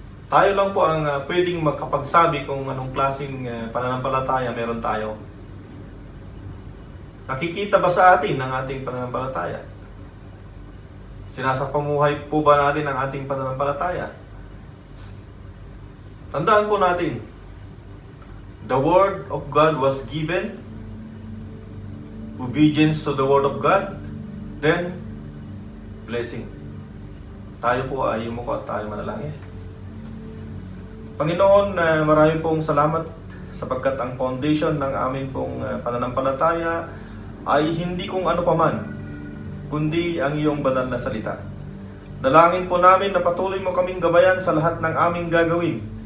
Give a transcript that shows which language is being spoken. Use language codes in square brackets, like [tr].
[tl] Tayo lang po ang pwedeng makapagsabi kung anong klaseng pananampalataya meron tayo. Nakikita ba sa atin ang ating pananampalataya? Sinasapamuhay po ba natin ang ating pananampalataya? Tandaan po natin, [en] the Word of God was given, obedience to the Word of God, then blessing. [tl] Tayo po ay yumuko at tayo manalangin. Panginoon, marami pong salamat sapagkat ang foundation ng amin pong pananampalataya ay hindi kung ano paman, kundi ang iyong banal na salita. Dalangin po namin na patuloy mo kaming gabayan sa lahat ng aming gagawin.